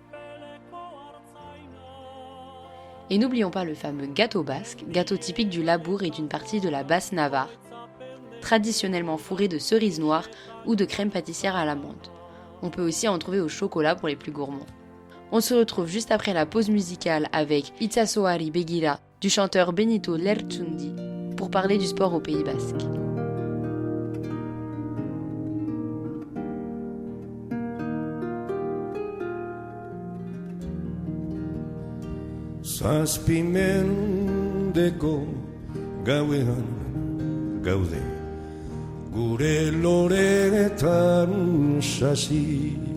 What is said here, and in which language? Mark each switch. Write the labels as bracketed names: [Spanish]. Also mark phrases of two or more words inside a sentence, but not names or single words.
[French] Et n'oublions pas le fameux gâteau basque, gâteau typique du Labour et d'une partie de la Basse-Navarre, traditionnellement fourré de cerises noires ou de crème pâtissière à l'amande. On peut aussi en trouver au chocolat pour les plus gourmands. On se retrouve juste après la pause musicale avec Itsasoari Begira du chanteur Benito Lertxundi pour parler du sport au Pays Basque. [Basque] Zazpimendeko gauean gaude gure loretan sasi